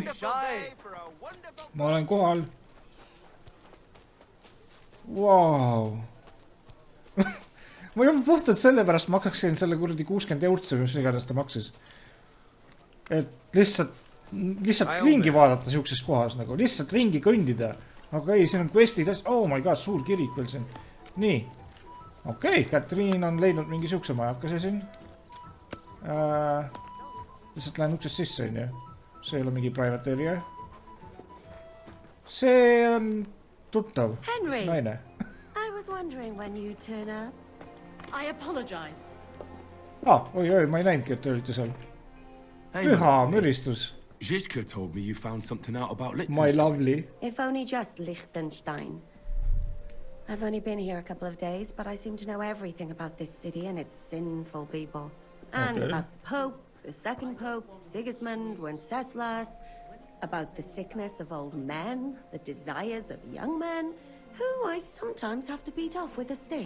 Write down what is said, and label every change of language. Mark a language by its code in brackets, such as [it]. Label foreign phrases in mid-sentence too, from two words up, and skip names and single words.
[et] Ma olen kohal. Wow. Ma juba puhtalt sellepärast maksaksin selle kuradi 60 eurtse, mis iganes ta maksis. Et lihtsalt ringi vaadata siukses kohas nagu. Lihtsalt ringi kõndida. Aga ei, siin on questid. [en] Oh my god, [et] suur kirik veel siin. Nii. Okei, Catherine on leidnud mingi siukse majakase siin. Lihtsalt lähen uksest sisse, on ju. See ei ole mingi [en] private area. [et] See on tuttav. Naine. [en] I was wondering when you turn up. I apologize. [et] Oi, ma ei näinudki, et te olite seal. Püha müristus. [en] Žižka told me you found something out about Liechtenstein. My lovely. If only just Liechtenstein. I've only been here a couple of days, but I seem to know everything about this city and its sinful people. And about the Pope, the second Pope, Sigismund, Wenceslas, about the sickness of old men, the desires of young men, who I sometimes have to beat off with a stick.